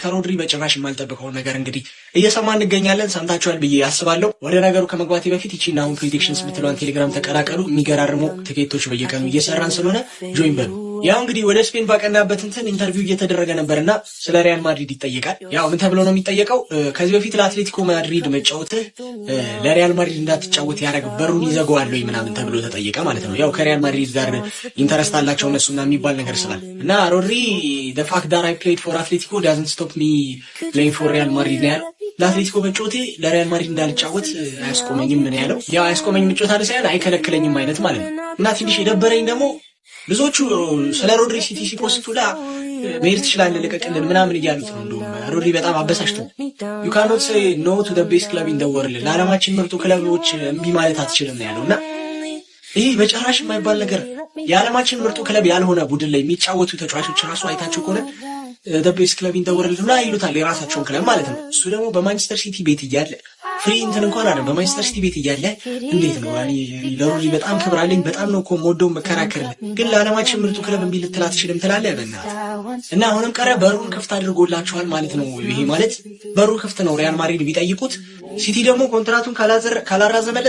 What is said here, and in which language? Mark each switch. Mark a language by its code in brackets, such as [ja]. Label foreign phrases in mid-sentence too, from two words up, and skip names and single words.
[am] ከሮድሪ በጭራሽ የማልጠብቀው ነገር እንግዲህ እየሰማን እንገኛለን። ሰምታችኋል ብዬ አስባለሁ። ወደ ነገሩ ከመግባቴ በፊት ይቺና አሁን ፕሬዲክሽንስ የምትለዋን ቴሌግራም ተቀላቀሉ። የሚገራርሙ ትኬቶች በየቀኑ እየሰራን ስለሆነ ጆይን በሉ። ያው እንግዲህ ወደ ስፔን ባቀናበት እንትን ኢንተርቪው እየተደረገ ነበርና ስለ ሪያል ማድሪድ ይጠየቃል። ያው ምን ተብሎ ነው የሚጠየቀው? ከዚህ በፊት ለአትሌቲኮ ማድሪድ መጫወትህ ለሪያል ማድሪድ እንዳትጫወት ያደረግ በሩን ይዘጋዋል ወይ ምናምን ተብሎ ተጠየቀ ማለት ነው። ያው ከሪያል ማድሪድ ጋር ኢንተረስት አላቸው እነሱና የሚባል ነገር ስላለ እና ሮድሪ [en] the fact that I played for Atletico doesn't stop me playing for Real Madrid [am] ነው ያለው። ለአትሌቲኮ መጫወቴ ለሪያል ማድሪድ እንዳልጫወት አያስቆመኝም ምን ያለው። ያው አያስቆመኝም መጫወት አለ ሳይሆን አይከለክለኝም አይነት ማለት ነው። እና ትንሽ የደበረኝ ደግሞ ብዙዎቹ ስለ ሮድሪ ሲቲ ሲፖስቱ መሄድ ትችላለህ ልቀቅልን ምናምን እያሉት ነው። እንደውም ሮድሪ በጣም አበሳጭቶ [en] you cannot say no to the best club in the world [am] ለዓለማችን ምርጡ ክለቦች እምቢ ማለት አትችልም ነው ያለውና ይሄ በጭራሽ የማይባል ነገር የዓለማችን ምርጡ ክለብ ያልሆነ ቡድን ላይ የሚጫወቱ ተጫዋቾች ራሱ አይታቸው ከሆነ [en] the best club in the world [am] ነው ይሉታል የራሳቸውን ክለብ ማለት ነው። እሱ ደግሞ በማንቸስተር ሲቲ ቤት እያለ ፍሪ እንትን እንኳን አይደለም በማንቸስተር ሲቲ ቤት እያለ እንዴት ነው ለሮድሪ በጣም ክብር አለኝ በጣም ነው እኮ ሞደው መከራከርልህ ግን ለዓለማችን ምርጡ ክለብ እምቢ ልትል አትችልም ትላለህ በእናትህ። እና አሁንም ቀረ በሩን ክፍት አድርጎላቸዋል ማለት ነው። ይሄ ማለት በሩ ክፍት ነው ሪያል ማድሪድ ቢጠይቁት ሲቲ ደግሞ ኮንትራቱን ካላራዘመለት